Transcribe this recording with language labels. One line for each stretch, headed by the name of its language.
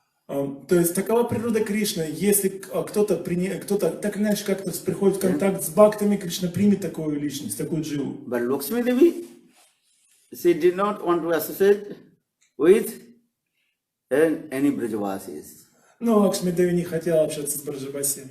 Russian: То есть такова природа Кришны. Если кто-то так или иначе как-то приходит в контакт с бхактами, Кришна примет такую личность, такую дживу.
English: But Lakshmi Devi, she did not want to associate with any Brajavasis.
Russian: Но Лакшми Деви не хотела общаться с Браджабаси.